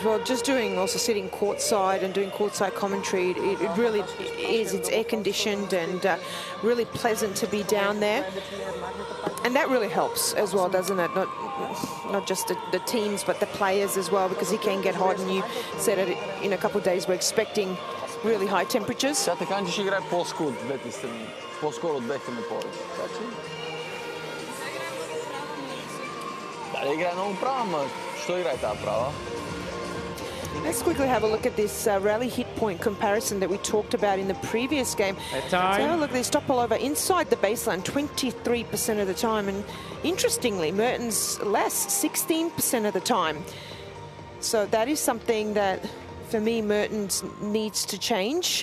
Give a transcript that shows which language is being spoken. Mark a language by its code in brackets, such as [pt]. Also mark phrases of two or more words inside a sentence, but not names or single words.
[en] Well, just sitting courtside and doing courtside commentary, it really is. It's air conditioned and really pleasant to be down there. And that really helps as well, doesn't it? Not just the teams, but the players as well, because it can get hot. And you said it in a couple of days, we're expecting really high temperatures. [bg] Сега така ще играе по-скоро от двете страни. По-скоро от двете напори. Така че... Да, играе много права, ама що играе тази права? [en] Let's quickly have a look at this rally hit point comparison that we talked about in the previous game. So have a look at this. Topalova inside the baseline 23% of the time, and interestingly, Mertens less, 16% of the time. So that is something that, for me, Mertens needs to change.